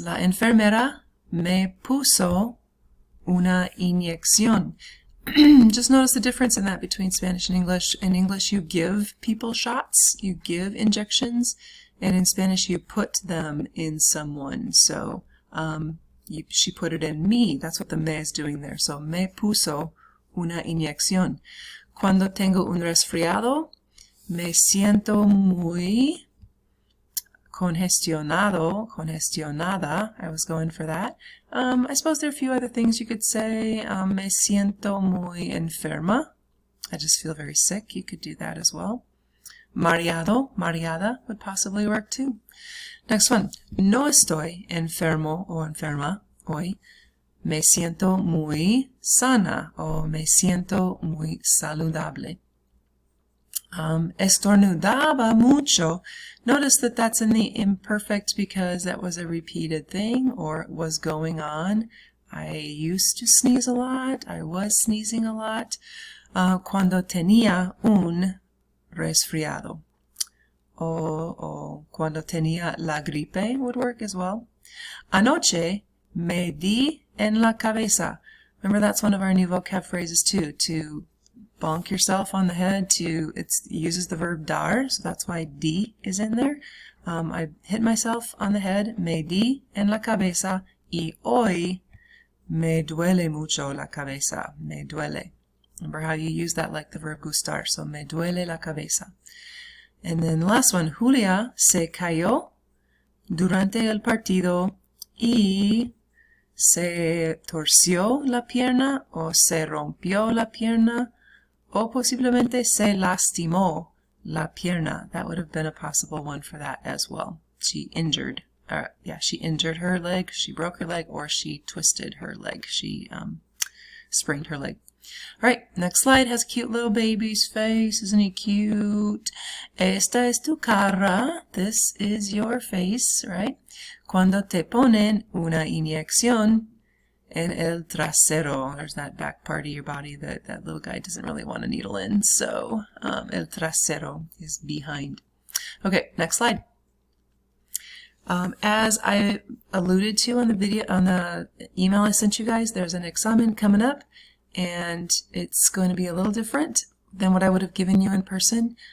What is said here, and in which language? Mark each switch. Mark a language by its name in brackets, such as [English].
[Spanish] La enfermera me puso una inyección. [English] Just notice the difference in that between Spanish and English. In English, you give people shots, you give injections, and in Spanish, you put them in someone. So she put it in me. That's what the me is doing there. [Spanish] So me puso una inyección. Cuando tengo un resfriado, me siento muy congestionada. [English] I was going for that. I suppose there are a few other things you could say. [Spanish] Me siento muy enferma. [English] I just feel very sick. You could do that as well. Mareada would possibly work too. Next one. [Spanish] No estoy enfermo o enferma hoy. Me siento muy sana o me siento muy saludable. Estornudaba mucho. [English] Notice that that's in the imperfect because that was a repeated thing or it was going on. I used to sneeze a lot. I was sneezing a lot. [Spanish] Cuando tenía un resfriado. O cuando tenía la gripe [English] would work as well. [Spanish] Anoche me di en la cabeza. [English] Remember, that's one of our new vocab phrases too, to bonk yourself on the head. It uses the verb dar, so that's why di is in there. I hit myself on the head. [Spanish] Me di en la cabeza y hoy me duele mucho la cabeza. Me duele. [English] Remember how you use that like the verb gustar. [Spanish] So me duele la cabeza. [English] And then the last one, [Spanish] Julia se cayó durante el partido y se torció la pierna o se rompió la pierna. O posiblemente se lastimó la pierna. [English] That would have been a possible one for that as well. She injured her leg, she broke her leg, or she twisted her leg. She sprained her leg. All right, next slide has a cute little baby's face. Isn't he cute? Esta es tu cara. This is your face, right? [Spanish] Cuando te ponen una inyección en el trasero. [English] There's that back part of your body that that little guy doesn't really want a needle in. So el trasero is behind. Okay, next slide. As I alluded to on the video, on the email I sent you guys, there's an examen coming up, and it's going to be a little different than what I would have given you in person.